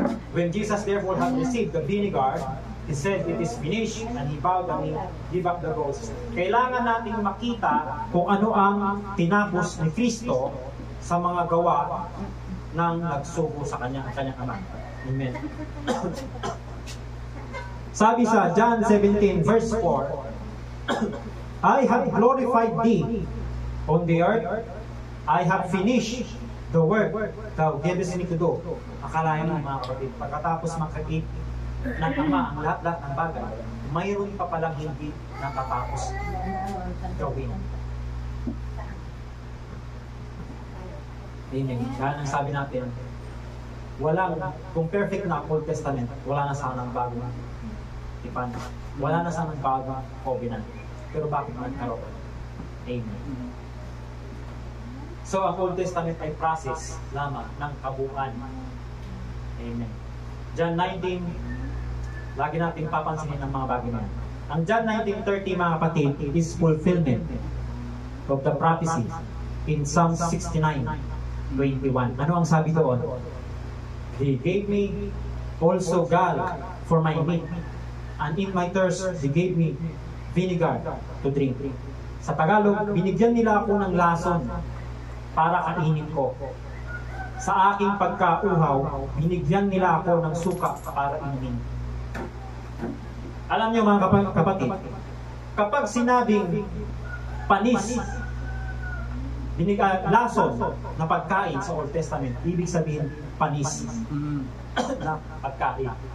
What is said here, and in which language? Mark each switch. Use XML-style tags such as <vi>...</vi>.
<en>When Jesus therefore had received the vinegar, he said, "It is finished," and he bowed and he gave up the ghost.</en> <tl>Kailangan nating makita kung ano ang tinapos ni Kristo sa mga gawa ng nagsugo sa kanyang Ama. Amen. Sabi sa John 17 verse 4,</tl> <en>"I have glorified thee on the earth. I have finished the work thou gavest me to do."</en> <tl>Akalain mo mga kapatid, pagkatapos makakit ng Ama ang lahat-lahat ng bagay, mayroon pa palang hindi natatapos gawin. Amen. Kaya nang sabi natin, kung perfect na Old Testament, wala na sana ang bago. Tipan. Wala na sa bagong covenant. Pero bakit nagkaroon? Amen. So, ang Old Testament ay process lamang ng kabuuan. Amen. John 19, lagi natin papansinin ang mga bagay na yan.</tl> <en>Ang John 19:30, mga kapatid, is fulfillment of the prophecy in Psalm 69:21.</en> <tl>Ano ang sabi doon?</tl> <en>He gave me also gall for my meat, and in my thirst, He gave me vinegar to drink.</en> <tl>Sa Tagalog, binigyan nila ako ng lason para kainin ko. Sa aking pagkauhaw, binigyan nila ako ng suka para inumin. Alam niyo mga kapatid, kapag sinabing panis, lason na pagkain sa Old Testament, ibig sabihin panis na pagkain.</tl>